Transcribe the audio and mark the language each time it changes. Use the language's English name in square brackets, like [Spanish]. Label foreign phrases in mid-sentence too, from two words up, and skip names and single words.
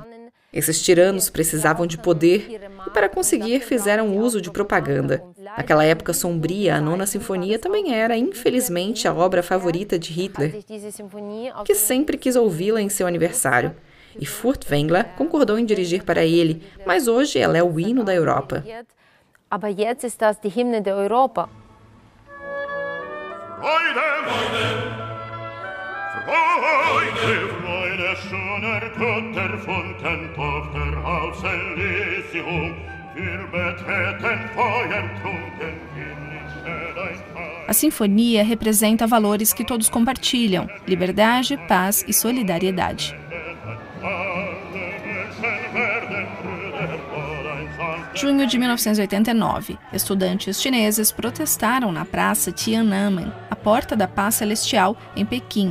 [Portuguese] Esses tiranos precisavam de poder e, para conseguir, fizeram uso de propaganda. Naquela época sombria, a Nona Sinfonia também era, infelizmente, a obra favorita de Hitler, que sempre quis ouvi-la em seu aniversário. E Furtwängler concordou em dirigir para ele, mas hoje ela é o hino da Europa. [German] Freude, Freude, Freude, schöner Götterfunken auf der Hauselysium. Wir betreten feuertrunken in [Portuguese] A sinfonia representa valores que todos compartilham: liberdade, paz e solidariedade. Junho de 1989, estudantes chineses protestaram na praça Tiananmen, a porta da paz celestial, em Pequim.